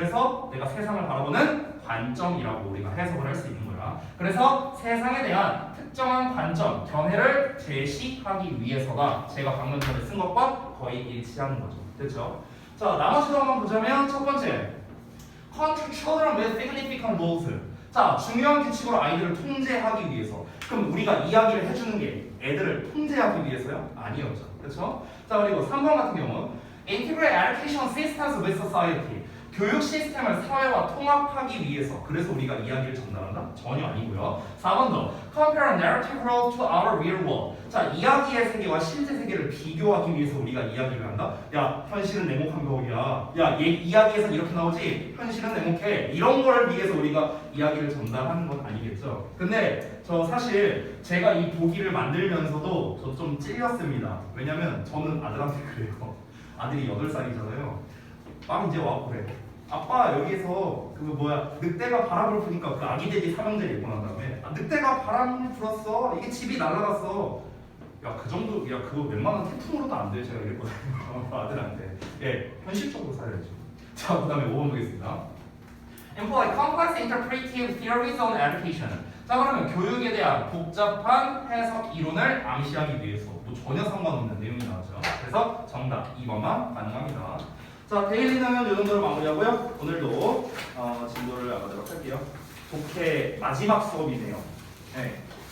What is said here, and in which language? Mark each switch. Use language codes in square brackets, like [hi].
[ko] 그래서 내가 세상을 바라보는 관점이라고 우리가 해석을 할 수 있는 거야. 그래서 세상에 대한 특정한 관점, 견해를 제시하기 위해서가 제가 방금 전에 쓴 것과 거의 일치하는 거죠. 됐죠? 자, 나머지도 한번 보자면 첫 번째. [en] Control children with significant rules. [ko] 자, 중요한 규칙으로 아이들을 통제하기 위해서. 그럼 우리가 이야기를 해주는 게 애들을 통제하기 위해서요? 아니었죠. 그렇죠? 자, 그리고 3번 같은 경우 [en] Integrate education systems with society. [ko] 교육 시스템을 사회와 통합하기 위해서. 그래서 우리가 이야기를 전달한다? 전혀 아니고요. 4번도 [en] Compare narrative world to our real world. [ko] 자, 이야기의 세계와 실제 세계를 비교하기 위해서 우리가 이야기를 한다? 야, 현실은 냉혹한 거야. 야, 이야기에서 이렇게 나오지? 현실은 냉혹해. 이런 거를 위해서 우리가 이야기를 전달하는 건 아니겠죠. 근데 저 사실 제가 이 보기를 만들면서도 저 좀 찔렸습니다. 왜냐면 저는 아들한테 그래요. 아들이 8살이잖아요. 막 이제 와고 그래. 아빠 여기에서 늑대가 바람을 부니까 그 아기 돼지 삼형제를 입고 난 다음에 늑대가 바람을 불었어. 이게 집이 날아갔어. 야, 그 정도, 야, 그거 웬만한 태풍으로도 안 돼. 제가 이랬거든요. 아들한테. 예, 현실적으로 살아야죠. 자, 그 다음에 5번 보겠습니다. [en] Employ complex interpretive theories on education. [ko] 자, 그러면 교육에 대한 복잡한 해석 이론을 암시하기 위해서 전혀 상관없는 내용이 나왔죠. 그래서 정답 2번만 가능합니다. 자, 데일리는 이 정도로 마무리하고요. 오늘도 진도를 나가도록 할게요. 독해 마지막 수업이네요. 네.